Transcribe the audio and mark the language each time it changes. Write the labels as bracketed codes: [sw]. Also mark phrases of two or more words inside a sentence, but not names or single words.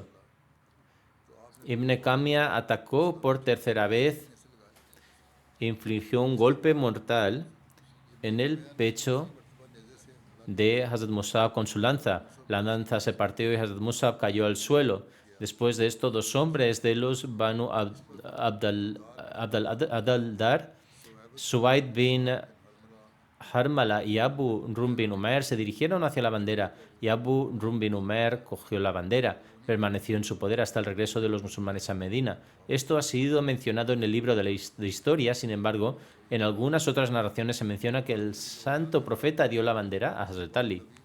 [es] Ibn Kamia atacó por tercera vez e infligió un golpe mortal en el pecho de Hazrat Musab con su lanza. La lanza se partió y Hazrat Musab cayó al suelo. Después de esto, 2 hombres de los Banu Adaldar, Suwaid bin Harmala y Abu Rum bin Umair, se dirigieron hacia la bandera, y Abu Rum bin Umair cogió la bandera. Permaneció en su poder hasta el regreso de los musulmanes a Medina. Esto ha sido mencionado en el libro de historia. Sin embargo, en algunas otras narraciones se menciona que el santo profeta dio la bandera a Hazrat Ali.